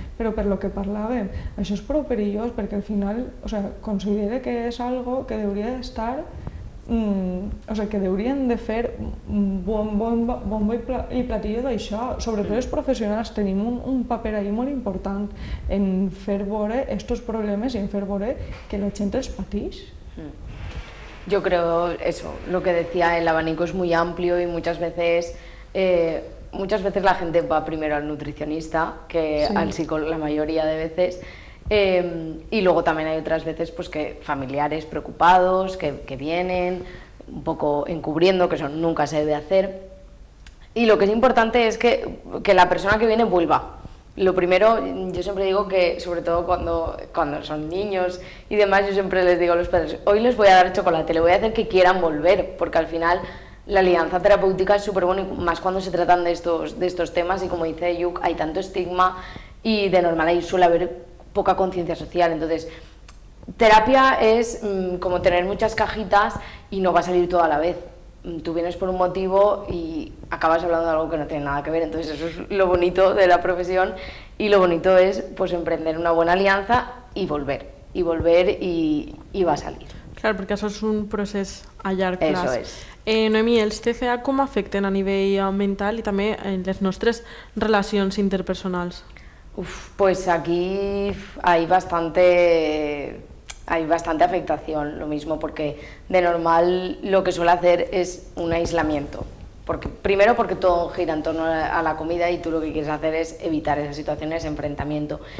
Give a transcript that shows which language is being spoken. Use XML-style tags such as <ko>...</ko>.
<ca>Però per lo que parlàvem, això és prou perillós perquè al final considere que és algo que hauria d'estar o sigui, que haurien de fer bombo i platillo d'això. Sobretot els professionals tenim un paper ahí molt important en fer veure estos problemes i en fer veure que la gent els pateix.</ca> <es>Yo creo eso, lo que decía, el abanico es muy amplio y muchas veces la gente va primero al nutricionista que sí, al psicólogo la mayoría de veces. Y luego también hay otras veces pues, que familiares preocupados que vienen un poco encubriendo, que eso nunca se debe hacer. Y lo que es importante es que la persona que viene vuelva. Lo primero, yo siempre digo que, sobre todo cuando son niños y demás, yo siempre les digo a los padres, hoy les voy a dar chocolate, le voy a hacer que quieran volver, porque al final la alianza terapéutica es súper buena, más cuando se tratan de estos temas, y como dice Yuk, hay tanto estigma y de normal ahí suele haber poca conciencia social. Entonces, terapia es como tener muchas cajitas y no va a salir todo a la vez. Tú vienes por un motivo y acabas hablando de algo que no tiene nada que ver. Entonces, eso es lo bonito de la profesión, y lo bonito es pues emprender una buena alianza y volver y va a salir.</es> <ca>Clar, perquè això és un procés a llarg plaç.</ca> <es>Eso es.</es> <ca>Noemí, els TCA com afecten a nivell mental i també en les nostres relacions interpersonals?</ca> <es>Pues aquí hay bastante afectación, lo mismo, porque de normal lo que suele hacer es un aislamiento. Primero porque todo gira en torno a la comida y tú lo que quieres hacer es evitar esas situaciones de enfrentamiento.</es>